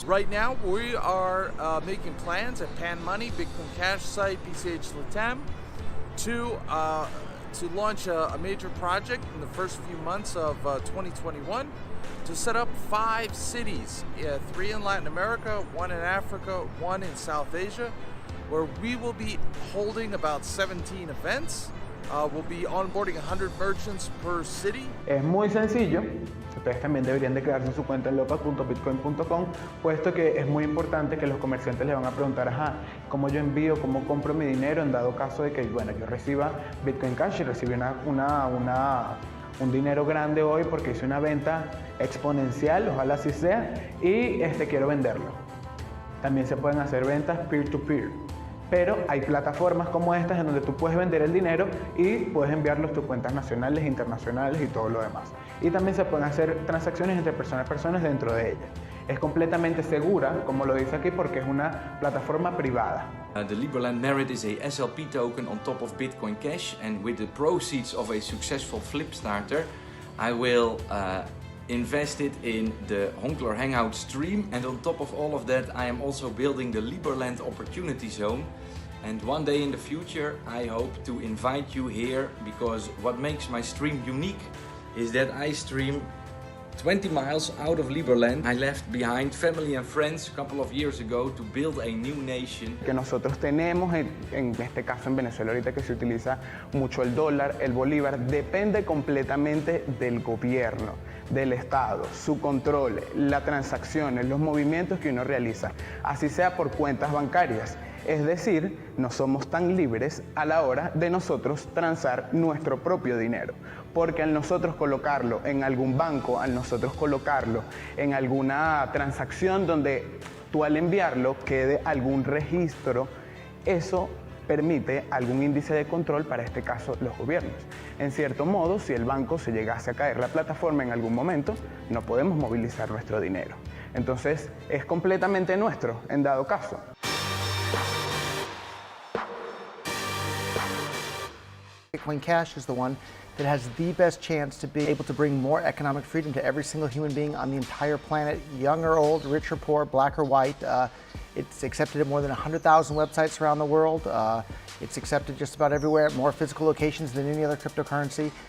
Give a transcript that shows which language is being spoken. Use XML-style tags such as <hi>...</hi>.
<en>Right now, we are making plans at Panmoni, Bitcoin Cash site, BCH Latam, to launch a major project in the first few months of 2021 to set up 5 cities, 3 in Latin America, 1 in Africa, 1 in South Asia, where we will be holding about 17 events. We'll be onboarding 100 merchants per city.</en> <es>Es muy sencillo. Ustedes también deberían de crearse su cuenta en local.bitcoin.com, puesto que es muy importante que los comerciantes le van a preguntar, ¿cómo yo envío, cómo compro mi dinero en dado caso de que, bueno, yo reciba Bitcoin Cash y recibí un dinero grande hoy porque hice una venta exponencial, ojalá así sea, y quiero venderlo. También se pueden hacer ventas peer-to-peer. Pero hay plataformas como estas en donde tú puedes vender el dinero y puedes enviarlos a tus cuentas nacionales, internacionales y todo lo demás. Y también se pueden hacer transacciones entre personas a personas dentro de ellas. Es completamente segura, como lo dice aquí, porque es una plataforma privada.</es> <en>The Liberland Merit is a SLP token on top of Bitcoin Cash, and with the proceeds of a successful flip starter, I will invest it in the Honkler Hangout stream, and on top of all of that I am also building the Liberland Opportunity Zone, and one day in the future I hope to invite you here, because what makes my stream unique is that I stream 20 miles out of Liberland. I left behind family and friends a couple of years ago to build a new nation.</en> <es>Que nosotros tenemos, en este caso en Venezuela ahorita que se utiliza mucho el dólar, el bolívar, depende completamente del gobierno, del Estado, su control, las transacciones, los movimientos que uno realiza, así sea por cuentas bancarias. Es decir, no somos tan libres a la hora de nosotros transar nuestro propio dinero, porque al nosotros colocarlo en algún banco, al nosotros colocarlo en alguna transacción donde tú al enviarlo quede algún registro, eso permite algún índice de control, para este caso los gobiernos. En cierto modo, si el banco se llegase a caer la plataforma en algún momento, no podemos movilizar nuestro dinero. Entonces, es completamente nuestro en dado caso.</es> <en>Bitcoin Cash is the one that has the best chance to be able to bring more economic freedom to every single human being on the entire planet, young or old, rich or poor, black or white. It's accepted at more than 100,000 websites around the world. It's accepted just about everywhere, at more physical locations than any other cryptocurrency.</en>